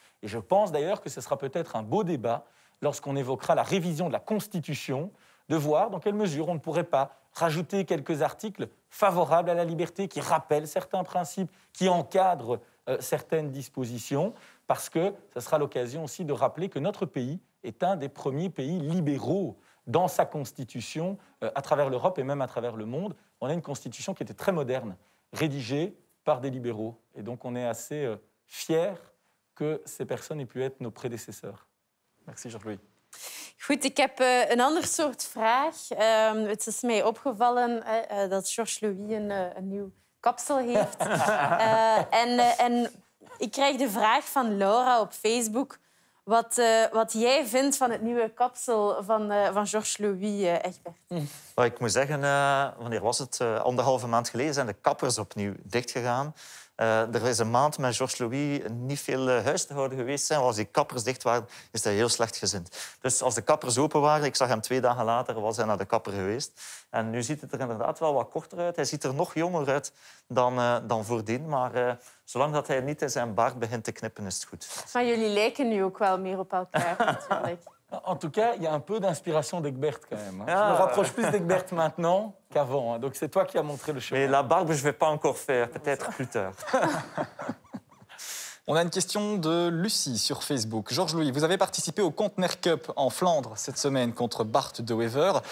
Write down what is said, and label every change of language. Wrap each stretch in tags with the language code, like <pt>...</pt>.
<fr>Et je pense d'ailleurs que ce sera peut-être un beau débat lorsqu'on évoquera la révision de la Constitution, de voir dans quelle mesure on ne pourrait pas rajouter quelques articles favorables à la liberté, qui rappellent certains principes, qui encadrent certaines dispositions, parce que ce sera l'occasion aussi de rappeler que notre pays est un des premiers pays libéraux dans sa constitution à travers l'Europe et même à travers le monde. On a une constitution qui était très moderne, rédigée par des libéraux. Et donc on est assez fiers que ces personnes aient pu être nos prédécesseurs. Merci Georges-Louis.</fr> <nl>Goed, ik heb een ander soort vraag. Het is mij opgevallen dat Georges-Louis een nieuw kapsel heeft. En ik krijg de vraag van Laura op Facebook wat jij vindt van het nieuwe kapsel van Georges-Louis, Egbert. Ik moet zeggen, wanneer was het? 1,5 maand geleden zijn de kappers opnieuw dichtgegaan. Er is een maand met Georges-Louis niet veel huis te houden geweest zijn. Als die kappers dicht waren, is hij heel slecht gezind. Dus als de kappers open waren, ik zag hem 2 dagen later, was hij naar de kapper geweest. En nu ziet het er inderdaad wel wat korter uit. Hij ziet er nog jonger uit dan voordien. Maar zolang dat hij niet in zijn baard begint te knippen, is het goed. Maar jullie lijken nu ook wel meer op elkaar, natuurlijk.</nl> <fr>En tout cas, il y a un peu d'inspiration d'Egbert quand même. Je me rapproche plus d'Egbert maintenant qu'avant. Donc c'est toi qui as montré le chemin. Mais la barbe, je ne vais pas encore faire, peut-être plus tard. On a une question de Lucie sur Facebook. Georges-Louis, vous avez participé au Container Cup en Flandre cette semaine contre Bart de Wever.</fr>